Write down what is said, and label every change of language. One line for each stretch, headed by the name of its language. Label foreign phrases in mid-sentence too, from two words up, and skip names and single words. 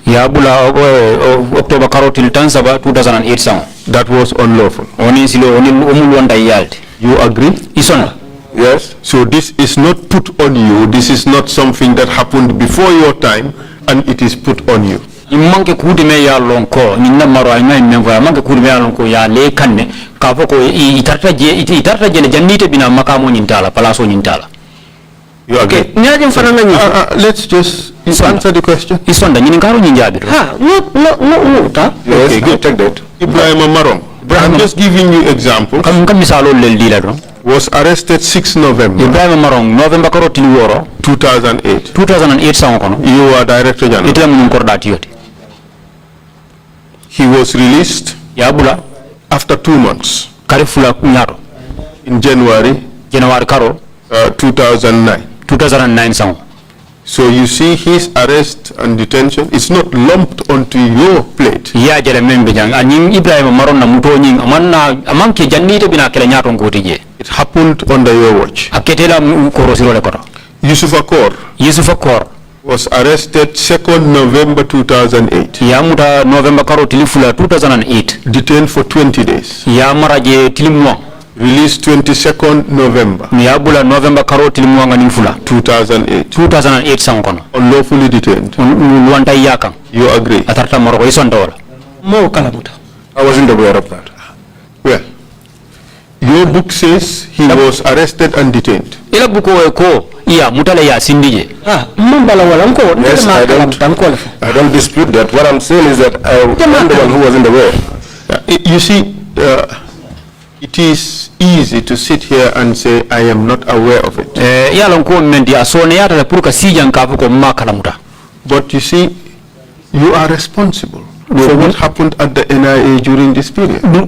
English: October 2008. That was unlawful. You agree? Yes. So this is not put on you. This is not something that happened before your time, and it is put on you.
Mandingo: manke kude me ya lon ko ni na maro ay ngay men voya manke kude me ya lon ko ya le kanne ka fo ko itarta je ne jannite bina makamo nyintala palaso nyintala.
English: You agree? Let's just answer the question.
Mandingo: Isonda nyini ngaro nyinjabi.
English: No. Yes, good. Take that. Ibrahim Marong. I'm just giving you example. Was arrested 6 November. Ibrahim Marong November 2008.
Mandingo: 2008 sangono.
English: You are Director General. He was released after 2 months. In January 2009.
Mandingo: 2009 sango.
English: So you see, his arrest and detention is not lumped onto your plate.
Mandingo: Ya jere membe jang aning Ibrahim Maron na muto nying amanna amanke jannite bina kala nyato ngoti je.
English: It happened under your watch.
Mandingo: Aketela korosiro le koto.
English: Yusuf Akor was arrested 2nd November 2008.
Mandingo: Ya muta November karo tilifula 2008.
English: Detained for 20 days.
Mandingo: Ya maraje tilimwa.
English: Released 22nd November.
Mandingo: Miyabula November karo tilimwanga nimfula 2008 sangono.
English: Unlawfully detained.
Mandingo: Luanta yakang.
English: You agree?
Mandingo: Atarta moroko isondola. Mo kalamuta.
English: I wasn't aware of that. Well, your book says he was arrested and detained.
Mandingo: Ila buko ko iya mutala ya sindije. Mbala wala nko.
English: Yes, I don't dispute that. What I'm saying is that I'm the one who wasn't aware. You see, it is easy to sit here and say, I am not aware of it. But you see, you are responsible for what happened at the NIA during this period.